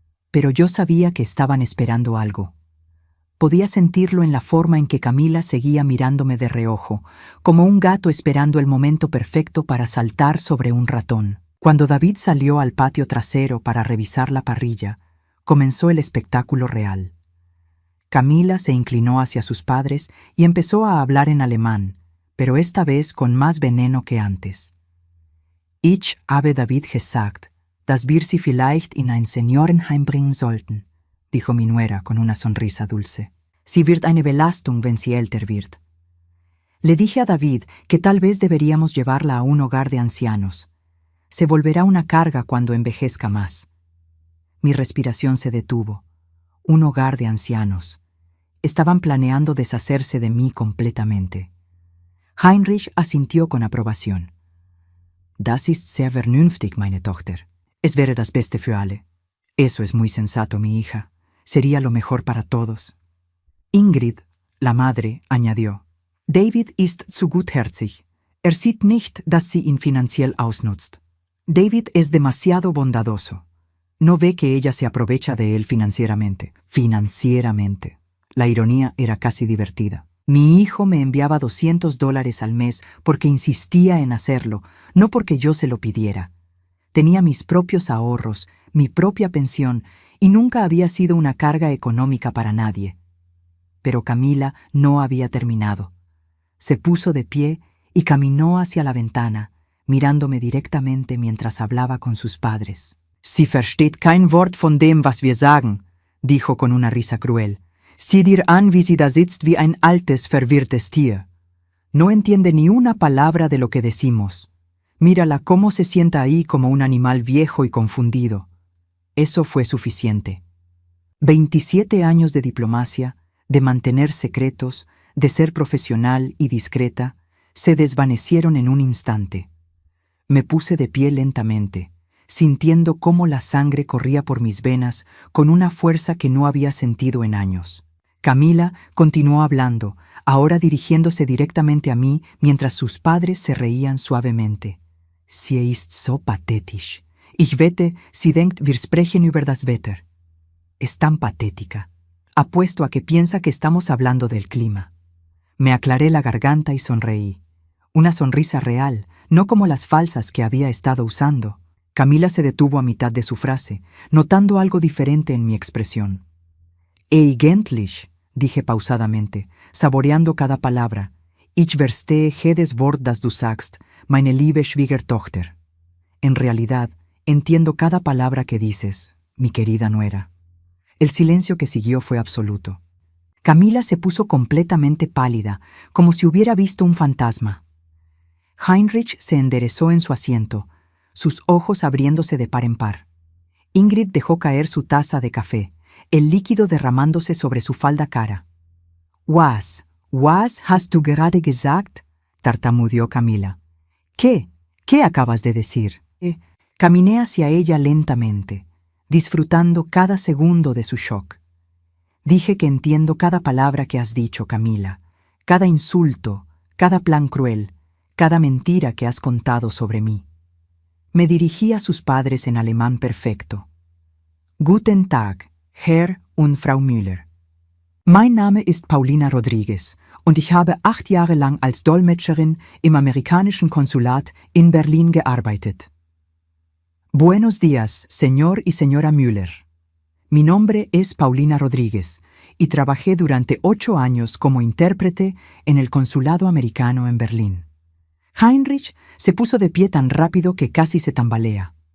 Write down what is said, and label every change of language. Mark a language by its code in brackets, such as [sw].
[es] Pero yo sabía que estaban esperando algo. Podía sentirlo en la forma en que Camila seguía mirándome de reojo, como un gato esperando el momento perfecto para saltar sobre un ratón. Cuando David salió al patio trasero para revisar la parrilla, comenzó el espectáculo real. Camila se inclinó hacia sus padres y empezó a hablar en alemán, pero esta vez con más veneno que antes. [de] Ich habe David gesagt, dass wir sie vielleicht in ein Seniorenheim bringen sollten, [es] dijo mi nuera con una sonrisa dulce. [de] Sie wird eine Belastung, wenn sie älter wird. [es] Le dije a David que tal vez deberíamos llevarla a un hogar de ancianos. Se volverá una carga cuando envejezca más. Mi respiración se detuvo. Un hogar de ancianos. Estaban planeando deshacerse de mí completamente. Heinrich asintió con aprobación. [de] Das ist sehr vernünftig, meine Tochter. Es wäre das Beste für alle. [es] Eso es muy sensato, mi hija. Sería lo mejor para todos. [de] Ingrid, [es] la madre, añadió. [de] David ist zu gutherzig. Sieht nicht, dass sie ihn finanziell ausnutzt. [es] David es demasiado bondadoso. No ve que ella se aprovecha de él financieramente. Financieramente. La ironía era casi divertida. Mi hijo me enviaba $200 al mes porque insistía en hacerlo, no porque yo se lo pidiera. Tenía mis propios ahorros, mi propia pensión, y nunca había sido una carga económica para nadie. Pero Camila no había terminado. Se puso de pie y caminó hacia la ventana, mirándome directamente mientras hablaba con sus padres. [de] «Sie versteht kein Wort von dem, was wir sagen», [es] dijo con una risa cruel. [de] «Sieh dir an, wie sie da sitzt wie ein altes, verwirrtes Tier. [es] No entiende ni una palabra de lo que decimos. Mírala cómo se sienta ahí como un animal viejo y confundido». Eso fue suficiente. 27 años de diplomacia, de mantener secretos, de ser profesional y discreta, se desvanecieron en un instante. Me puse de pie lentamente, sintiendo cómo la sangre corría por mis venas con una fuerza que no había sentido en años. Camila continuó hablando, ahora dirigiéndose directamente a mí mientras sus padres se reían suavemente. [de] «Sie ist so pathetisch. Ich wette, sie denkt, wir sprechen über das Wetter». [es] Es tan patética. Apuesto a que piensa que estamos hablando del clima. Me aclaré la garganta y sonreí. Una sonrisa real, no como las falsas que había estado usando. Camila se detuvo a mitad de su frase, notando algo diferente en mi expresión. [de] «Eigentlich», [es] dije pausadamente, saboreando cada palabra. [de] «Ich verstehe jedes Wort, das du sagst, meine liebe Schwiegertochter». [es] En realidad, entiendo cada palabra que dices, mi querida nuera. El silencio que siguió fue absoluto. Camila se puso completamente pálida, como si hubiera visto un fantasma. Heinrich se enderezó en su asiento, sus ojos abriéndose de par en par. Ingrid dejó caer su taza de café, el líquido derramándose sobre su falda cara. [de] «Was hast du gerade gesagt?» [es] tartamudeó Camila. «¿Qué? ¿Qué acabas de decir?» Caminé hacia ella lentamente, disfrutando cada segundo de su shock. Dije que entiendo cada palabra que has dicho, Camila, cada insulto, cada plan cruel, cada mentira que has contado sobre mí. Me dirigí a sus padres en alemán perfecto. [de] «Guten Tag, Herr und Frau Müller». Mein Name ist Paulina Rodriguez und ich habe 8 Jahre lang als Dolmetscherin im amerikanischen Konsulat in Berlin gearbeitet. [es] Buenos días, señor y señora Müller. Mi nombre es Paulina Rodríguez y trabajé durante 8 años como intérprete en el consulado americano en Berlín. Heinrich se puso de pie tan rápido que casi se tambalea.